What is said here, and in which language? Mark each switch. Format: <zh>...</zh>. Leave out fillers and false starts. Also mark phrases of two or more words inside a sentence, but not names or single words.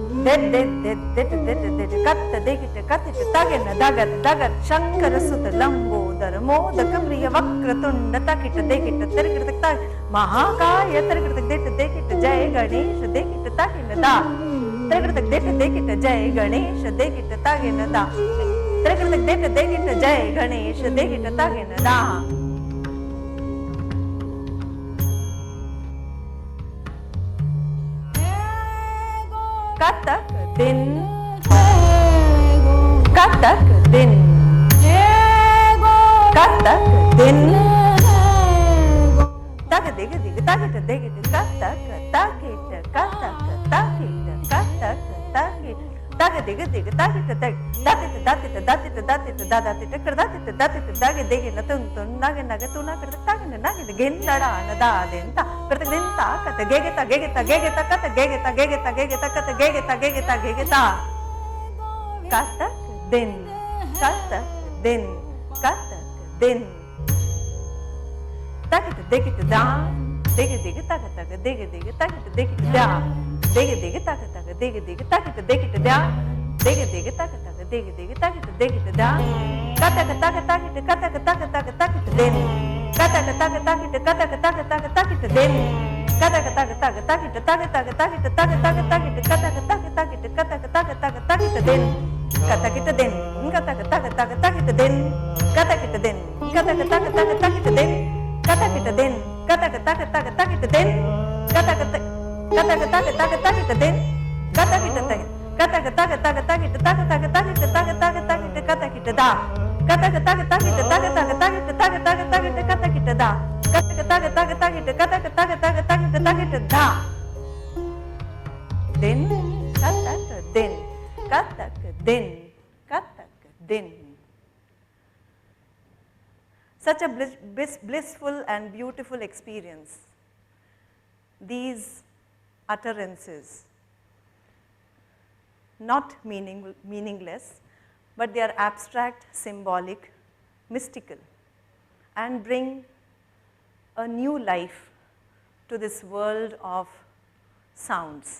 <sa>katta dekita katita tagena dagat dagat शंकर सुत लम्बोदर मोदक प्रिय वक्रतुण्ड takita dekita terikita tag mahakaya terikita dekita जय गणेश dekita tagena da terikita dekita जय गणेश dekita tagena da terikita dekita जय गणेश dekita tagena da. Kathak din, Kathak din, Kathak din, Tagadiga diga tagita digita Kathak tagita Kathak tagita Kathak tagita Tagadiga diga tagita datita datita datita datita dadatita kardatita datita dagi digina tuntun naga naga tuna karda tagina naga gendada anada adenta karda genta kata gegeta gegeta gegeta kata gegeta gegeta gegeta kata gegeta gegeta gegeta Kathak din Kathak din Kathak din takita dekita da dega dega taga taga dega dega takita dekita da dega dega taga taga dega dega takita dekita da dega dega taga taga dega dega takita dekita da kataka taga takita kataka taga taga takita den kataka taga takita kataka taga taga takita den kataka taga taga takita taga taga takita taga taga takita kataka taga takita kataka taga taga takita den katakita den kataka taga taga takita den katakita den kataka taga taga takita den katakita den kataka taga taga takita den kataka taga taga takita den katakita den kataka taga taga takita taga taga takita taga taga takita katakita da kataka taga takita taga taga takita taga taga takita katakita da kataka taga taga takita kataka taga taga takita takita da den kataka den kataka den kataka den.</sa> <en>Such a blissful and beautiful experience. These utterances, not meaningless, but they are abstract, symbolic, mystical, and bring a new life to this world of sounds.</en>